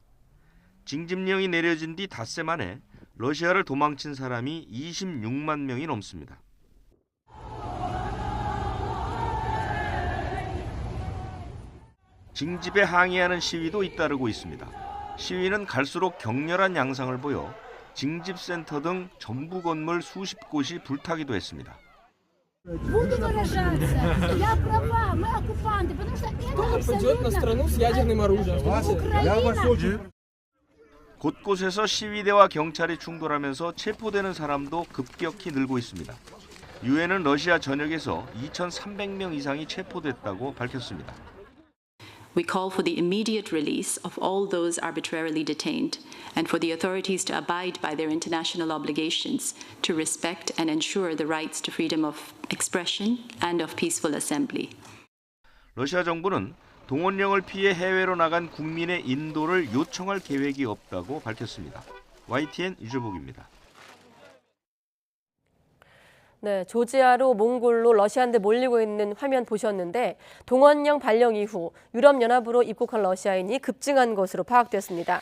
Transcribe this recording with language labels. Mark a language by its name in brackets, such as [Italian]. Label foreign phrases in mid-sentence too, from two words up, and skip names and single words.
[Korean] 징집령이 내려진 뒤 닷새 만에 러시아를 도망친 사람이 26만 명이 넘습니다. 징집에 항의하는 시위도 잇따르고 있습니다. 시위는 갈수록 격렬한 양상을 보여 징집센터 등 정부 건물 수십 곳이 불타기도 했습니다. [Russian] Буду выражаться. Я права, мы оккупанты, потому что это абсолютно [Korean] 곳곳에서 시위대와 경찰이 충돌하면서 체포되는 사람도 급격히 늘고 있습니다. 유엔은 러시아 전역에서 2,300명 이상이 체포됐다고 밝혔습니다. [English] We call for the immediate release of all those arbitrarily detained and for the authorities to abide by their international obligations to respect and ensure the rights to freedom of expression and of peaceful assembly. [Korean] 러시아 정부는 동원령을 피해 해외로 나간 국민의 인도를 요청할 계획이 없다고 밝혔습니다. YTN 유주복입니다. 네, 조지아로 몽골로 러시아인들 몰리고 있는 화면 보셨는데 동원령 발령 이후 유럽연합으로 입국한 러시아인이 급증한 것으로 파악됐습니다.